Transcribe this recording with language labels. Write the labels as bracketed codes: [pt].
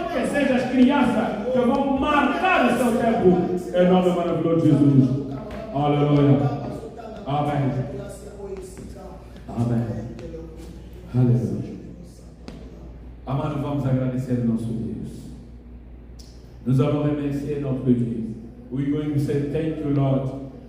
[pt] Que sejam as crianças que vão marcar o seu tempo. Em nome maravilhoso de Jesus. Aleluia. Amém. Amém. Aleluia. Amado, vamos agradecer ao nosso Deus. [fr] Nous allons remercier notre Dieu. [en] We're going to say thank you, Lord.